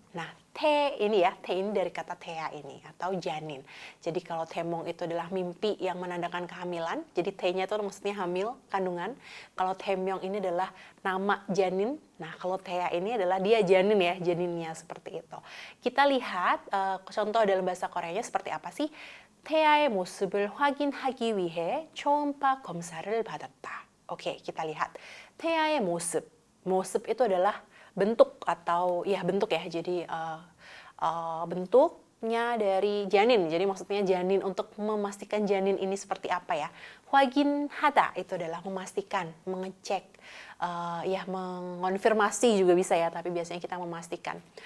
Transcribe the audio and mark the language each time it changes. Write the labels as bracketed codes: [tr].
[id] Nah, te ini dari kata thea ini atau janin. Jadi kalau temong itu adalah mimpi yang menandakan kehamilan. Jadi te-nya itu maksudnya hamil, kandungan. Kalau temyong ini adalah nama janin. Nah, kalau thea ini adalah dia janin ya, janinnya seperti itu. Kita lihat contoh dalam bahasa Koreanya seperti apa sih? [ko] 태아의 모습을 확인하기 위해 초음파 검사를 받았다. [id] Oke, kita lihat. [ko] 태아의 모습. [id] 모습 itu adalah bentuk atau ya bentuk ya. Jadi bentuknya dari janin. Jadi maksudnya janin untuk memastikan janin ini seperti apa ya. 확인하다 itu adalah memastikan, mengecek, mengonfirmasi juga bisa ya, tapi biasanya kita memastikan.